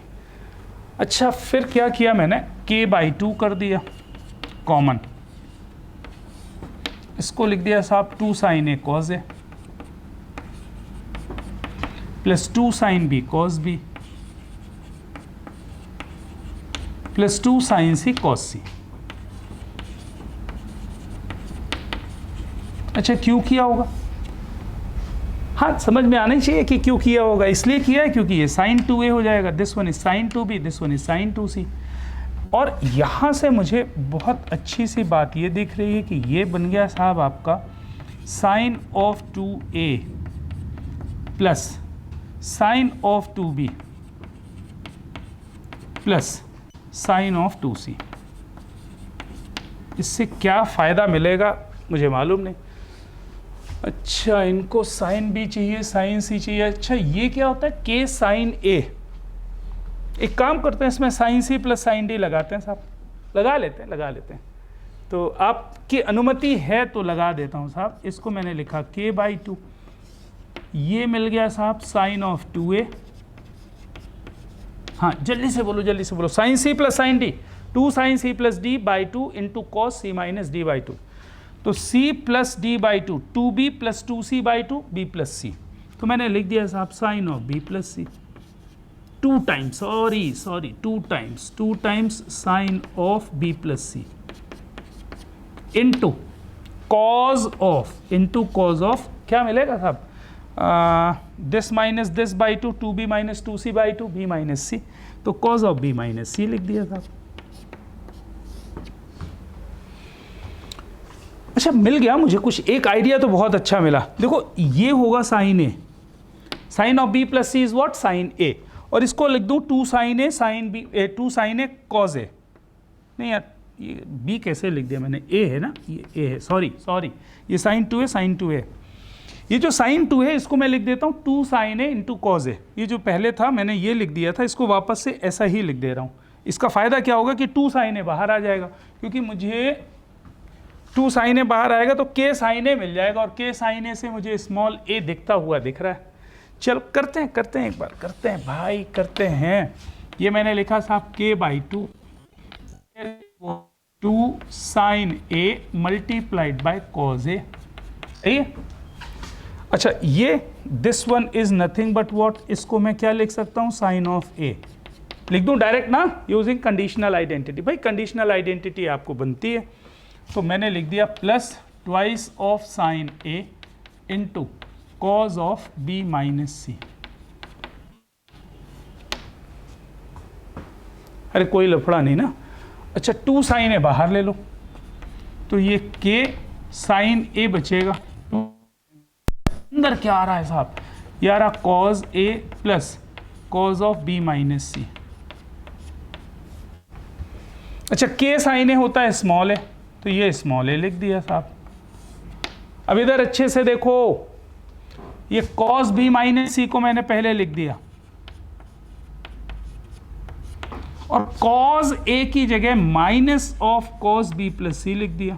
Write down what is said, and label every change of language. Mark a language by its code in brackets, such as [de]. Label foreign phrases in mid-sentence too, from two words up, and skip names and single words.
[hi] अच्छा, फिर क्या किया मैंने, k/2 कर दिया कॉमन, इसको लिख दिया साहब 2 sin A cos A प्लस 2 sin B cos B प्लस 2 sin C cos C। अच्छा, क्यों किया होगा, हाँ समझ में आना चाहिए कि क्यों किया होगा, इसलिए किया है क्योंकि ये sin 2A हो जाएगा, [en] this one is sin 2B, this one is sin 2C. [hi] और यहाँ से मुझे बहुत अच्छी सी बात ये दिख रही है कि ये बन गया साहब आपका sin of 2A प्लस sin of 2B प्लस sin of 2C। इससे क्या फ़ायदा मिलेगा मुझे मालूम नहीं। अच्छा, इनको sin B चाहिए, sin C चाहिए। अच्छा, ये क्या होता है, k sin A। एक काम करते हैं, इसमें sin C प्लस sin D लगाते हैं साहब, लगा लेते हैं। तो आपकी अनुमति है तो लगा देता हूँ साहब। इसको मैंने लिखा k/2, ये मिल गया साहब sin of 2A। हाँ जल्दी से बोलो sin C प्लस sin D, 2 sin C प्लस D/2 इंटू cos C माइनस D/2, तो C प्लस D/2 2B प्लस 2C/2 B प्लस C, तो मैंने लिख दिया साहब sin of B प्लस C 2 टाइम्स, सॉरी 2 टाइम्स sin of B प्लस C इंटू cos ऑफ क्या मिलेगा साहब, [en] this minus this by [hi] 2, 2B माइनस 2C/2 B माइनस C, तो cos ऑफ B माइनस C लिख दिया साहब। अच्छा, मिल गया मुझे कुछ, एक आइडिया तो बहुत अच्छा मिला। देखो ये होगा sin A, sin ऑफ B प्लस C [en] is what, [hi] sin A, और इसको लिख दूं 2 sin A sin B 2 sin A cos A। नहीं यार, ये B कैसे लिख दिया मैंने, A है ना, ये A है, सॉरी ये sin 2A, ये जो sin 2 है इसको मैं लिख देता हूँ 2 sin A इंटू कॉज ए। ये जो पहले था मैंने ये लिख दिया था, इसको वापस से ऐसा ही लिख दे रहा हूँ। इसका फ़ायदा क्या होगा कि 2 sin A बाहर आ जाएगा, क्योंकि मुझे 2 sin A बाहर आएगा तो k sin A मिल जाएगा, और k sin A से मुझे स्मॉल a दिखता हुआ दिख रहा है। चलो करते हैं एक बार, करते हैं। ये मैंने लिखा साहब k/2 2 sin A [en] multiplied by [hi] cos A, सही है। अच्छा, ये [en] this one is nothing but what, [hi] इसको मैं क्या लिख सकता हूँ, sin ऑफ A लिख दूँ डायरेक्ट ना, [en] using conditional identity. [hi] भाई [en] conditional identity [hi] आपको बनती है, तो मैंने लिख दिया प्लस [en] twice of [hi] sin A इंटू कॉज ऑफ B माइनस C। अरे कोई लफड़ा नहीं ना। अच्छा, 2 sin A बाहर ले लो, तो ये k sin A बचेगा, अंदर क्या आ रहा है साहब, ये आ रहा cos A प्लस cos ऑफ B माइनस C। अच्छा, k sin A होता है स्मॉल a, तो ये स्मॉल a लिख दिया साहब। अब इधर अच्छे से देखो, ये cos B माइनस C को मैंने पहले लिख दिया, और cos A की जगह माइनस ऑफ cos B प्लस C लिख दिया।